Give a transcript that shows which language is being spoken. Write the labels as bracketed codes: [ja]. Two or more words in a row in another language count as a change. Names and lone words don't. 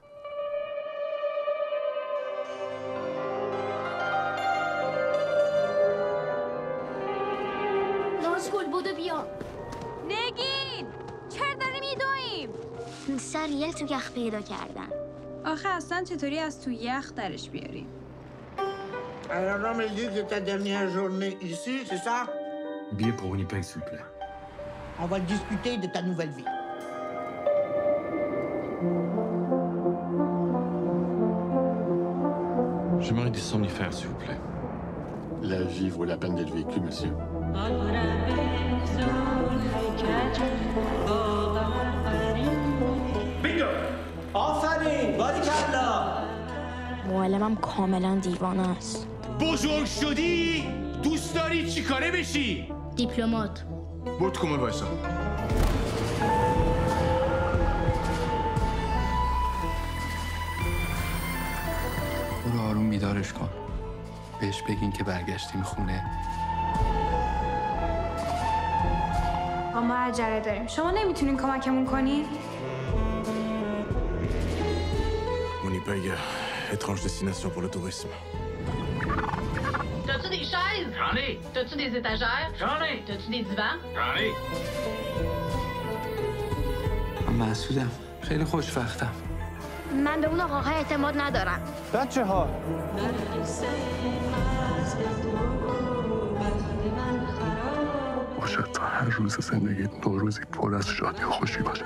[fa] نازگل بودو بیا. نگین! چرا داریم میدویم؟ سر یه تو یخ پیدا کردن. آخه اصلا چطوری از تو یخ درش بیاریم؟ [fr] Alors, non, mais dis que ta dernière journée ici, c'est ça? Billet pour Winnipeg, s'il vous plaît. On va discuter de ta nouvelle vie. J'aimerais des somnifères, s'il vous plaît. La vie vaut la peine d'être vécue, monsieur. Bingo! [fa] آفرین! باریکلا! معلمم کاملا دیوانه است. بزرگ شدی؟ دوست داری چی کاره بشی؟ دیپلمات. برو تو کمر وایسا. برو آروم بیدارش کن. بهش بگین که برگشتیم خونه. ما عجله داریم. شما نمیتونین کمکمون کنین؟ [fr] Winnipeg, étrange destination pour le tourisme. T'as-tu des chaises? J'en ai! T'as-tu des étagères? J'en ai! T'as-tu des divans? J'en ai! [fa] من مسعودم. خیلی خوشوقتم. من به اون آقاها اعتماد ندارم. بچه ها. باشد تا هر روز زندگی نوروزی پر از شادی و خوشی باشه.